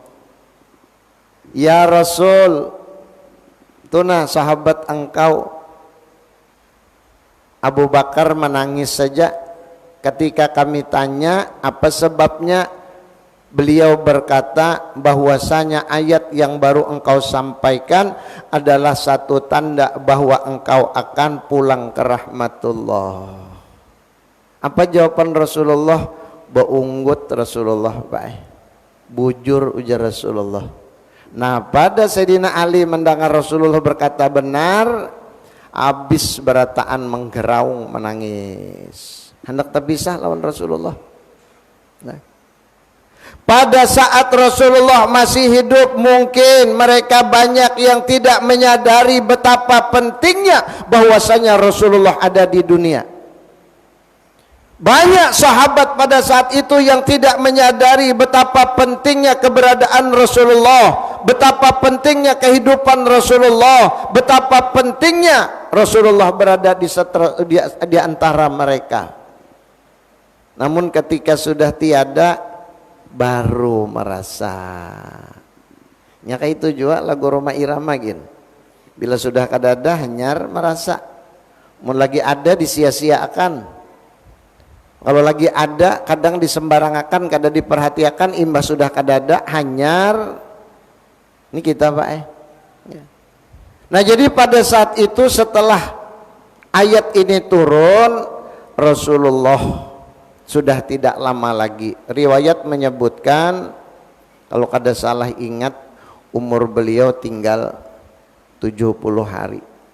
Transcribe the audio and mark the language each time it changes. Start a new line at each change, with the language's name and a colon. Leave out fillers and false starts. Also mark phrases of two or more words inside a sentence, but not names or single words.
Indonesian: Ya Rasul, tuna sahabat engkau Abu Bakar menangis saja. Ketika kami tanya apa sebabnya, beliau berkata bahwasanya ayat yang baru engkau sampaikan adalah satu tanda bahwa engkau akan pulang ke rahmatullah. Apa jawaban Rasulullah? Beunggut Rasulullah, baik.
Banjar: Bujur ujar Rasulullah.
Indonesian: Nah, pada Sayyidina Ali mendengar Rasulullah berkata benar, habis
Banjar: berataan menggeraung
Indonesian: menangis.
Banjar: Hendak terpisah lawan Rasulullah. Nah.
Indonesian: Pada saat Rasulullah masih hidup, mungkin mereka banyak yang tidak menyadari betapa pentingnya bahwasanya Rasulullah ada di dunia. Banyak sahabat pada saat itu yang tidak menyadari betapa pentingnya keberadaan Rasulullah, betapa pentingnya kehidupan Rasulullah, betapa pentingnya Rasulullah berada di antara mereka. Namun ketika sudah tiada, baru merasa.
Banjar: Nyaka itu juga lagu Roma Irama gin. Bila sudah kadada hanyar merasa. Mun lagi ada disia-siakan. Kalau lagi ada kadang disembarangakan, kadang diperhatikan, imbah sudah kadada hanyar.
Indonesian: Ini kita Pak ya. Nah jadi pada saat itu setelah ayat ini turun, Rasulullah sudah tidak lama lagi. Riwayat menyebutkan, kalau
Banjar: kada salah ingat,
Indonesian: umur beliau tinggal 70 hari.